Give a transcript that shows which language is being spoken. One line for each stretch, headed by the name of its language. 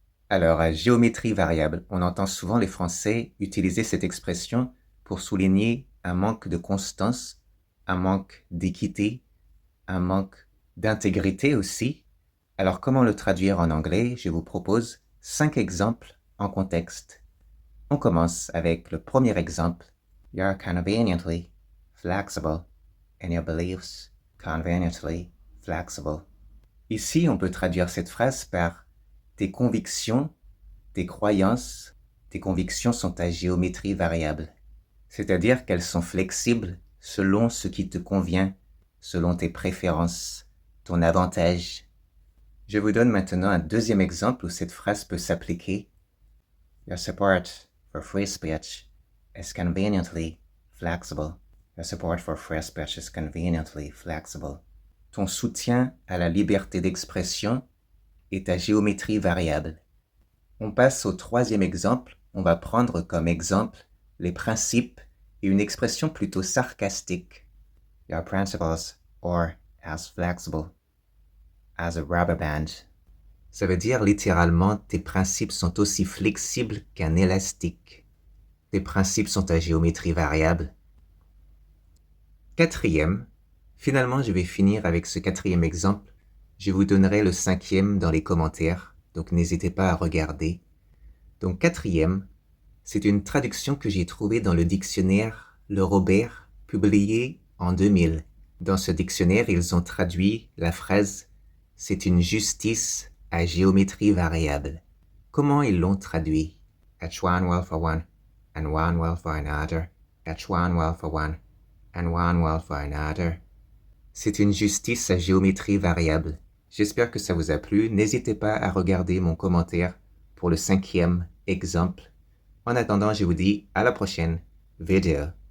French: Alors, à géométrie variable, on entend souvent les Français utiliser cette expression pour souligner un manque de constance, un manque d'équité, un manque d'intégrité aussi. Alors, comment le traduire en anglais? Je vous propose 5 exemples en contexte. On commence avec le premier exemple.
English: You're conveniently flexible in your beliefs. Conveniently flexible.
French: Ici, on peut traduire cette phrase par tes convictions, tes croyances, tes convictions sont à géométrie variable. C'est-à-dire qu'elles sont flexibles selon ce qui te convient, selon tes préférences, ton avantage. Je vous donne maintenant un deuxième exemple où cette phrase peut s'appliquer.
English: Your support for free speech is conveniently flexible. Your support for free speech is conveniently flexible.
French: Ton soutien à la liberté d'expression est à géométrie variable. On passe au troisième exemple. On va prendre comme exemple les principes et une expression plutôt sarcastique.
English: Your principles are as flexible as a rubber band.
French: Ça veut dire littéralement tes principes sont aussi flexibles qu'un élastique. Tes principes sont à géométrie variable. Quatrième, finalement je vais finir avec ce quatrième exemple. Je vous donnerai le cinquième dans les commentaires, donc n'hésitez pas à regarder. Donc quatrième, c'est une traduction que j'ai trouvée dans le dictionnaire Le Robert, publié en 2000. Dans ce dictionnaire, ils ont traduit la phrase « C'est une justice à géométrie variable ». Comment ils l'ont traduit?
English: Each one well for one, and one well for another. Each one well for one, and one well for another.
French: C'est une justice à géométrie variable. J'espère que ça vous a plu. N'hésitez pas à regarder mon commentaire pour le cinquième exemple. En attendant, je vous dis à la prochaine vidéo.